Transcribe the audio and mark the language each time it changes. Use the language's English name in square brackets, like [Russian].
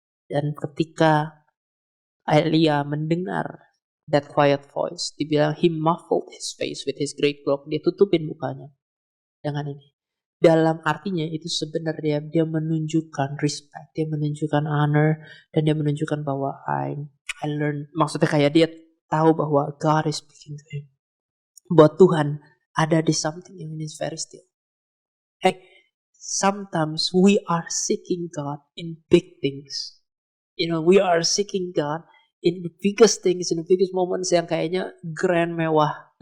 [Indonesian] Dan ketika Elia mendengar [English] that quiet voice, [Indonesian] dibilang [English] he muffled his face with his great cloak. [Indonesian] Dia tutupin mukanya dengan ini. Dalam artinya itu sebenarnya dia menunjukkan respect, dia menunjukkan honor, dan dia menunjukkan bahwa [English] I learn. [Indonesian] Maksudnya kayak dia tahu bahwa [English] God is speaking to him. [Indonesian] Bahwa Tuhan ada di [English] something [Indonesian] yang [English] is very still. Hey, sometimes we are seeking God in big things. We are seeking God in the biggest things, in the biggest moments [Indonesian] yang kayaknya [English] grand, [Indonesian] mewah.